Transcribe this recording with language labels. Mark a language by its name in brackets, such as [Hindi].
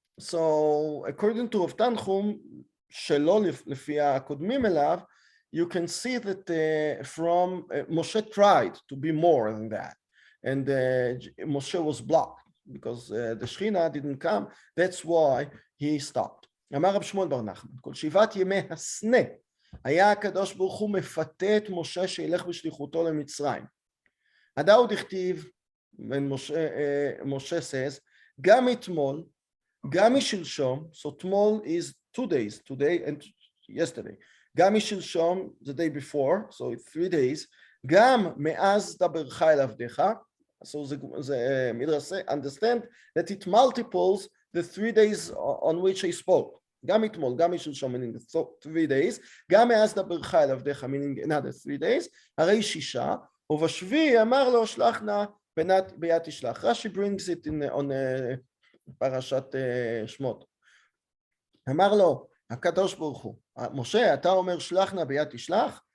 [English] So according to Rav Tanchum, [Hebrew] שלא לפי הקודמים אליו, [English] you can see that from Moshe tried to be more than that, and Moshe was blocked because the Shechina didn't come. That's why he stopped. [Hebrew] אמר רב שמואל בר נחמן, כל שבעת ימי הסנה היה הקדוש ברוך הוא מפתה את משה שילך בשליחותו למצרים. הדאו דכתיב, [English] when Moshe says, [Hebrew] גם אתמול, גם משלשום, [English] so tomorrow is 2 days, today and yesterday. [Hebrew] גם משלשום, [English] the day before, so it's 3 days. [Hebrew] גם מאז דברך אל עבדך, [English] so the Midrash understand that it multiples the 3 days on which I spoke. [Hebrew] גם אתמול, גם משלשום, [English] meaning 3 days. [Hebrew] גם מאז דברך אל עבדך, [English] meaning another 3 days. [Hebrew] הרי 6, ובשביעי אמר לו שלח נא ביד תשלח. [English] Rashi brings it on פרשת שמות. [Hebrew] אמר לו הקדוש ברוך הוא, משה, אתה אומר שלח נא ביד תשלח?